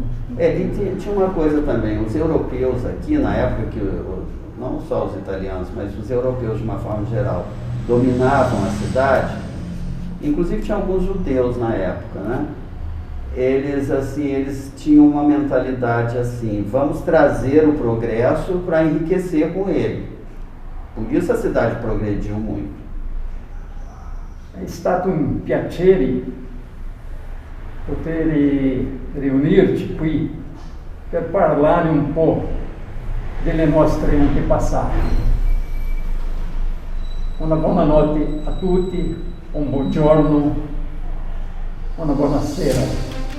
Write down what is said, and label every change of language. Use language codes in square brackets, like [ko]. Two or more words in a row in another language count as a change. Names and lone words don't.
[pt] E tinha uma coisa também, os europeus aqui, na época que, não só os italianos, mas os europeus de uma forma geral, dominavam a cidade, inclusive tinha alguns judeus na época, né? Eles tinham uma mentalidade assim, vamos trazer o progresso para enriquecer com ele. Por isso a cidade progrediu muito. [it] È stato un piacere poter riunirci qui per parlare un po' delle nostre antepassate. Una buona notte a tutti, un buongiorno, una buona sera.